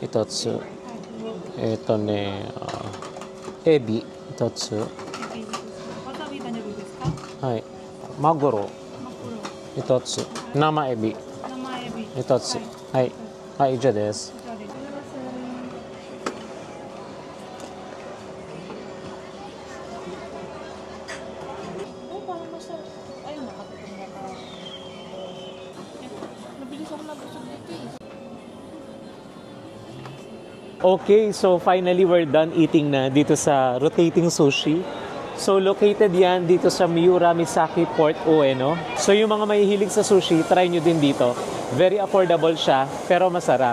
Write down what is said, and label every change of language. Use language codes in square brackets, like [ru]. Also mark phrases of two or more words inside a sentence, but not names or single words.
[ja] 1 つ。はい。エビ、1つ。わさび大丈夫ですか？はい。マグロ、マグロ。 1つ。生エビ、生エビ。 1つ。はい。はい、以上です。こちらでございます。 [tl] parang basta, ayun, nakatulong na ka. Nabilis ako nabusog dito eh. [en] Okay, so finally we're done eating [tl] na dito sa [en] Rotating Sushi. So located [tl] yan dito sa Miura Misaki Port Ueno. So yung mga mahihilig sa sushi, try nyo din dito. [en] Very affordable [tl] siya, pero masarap.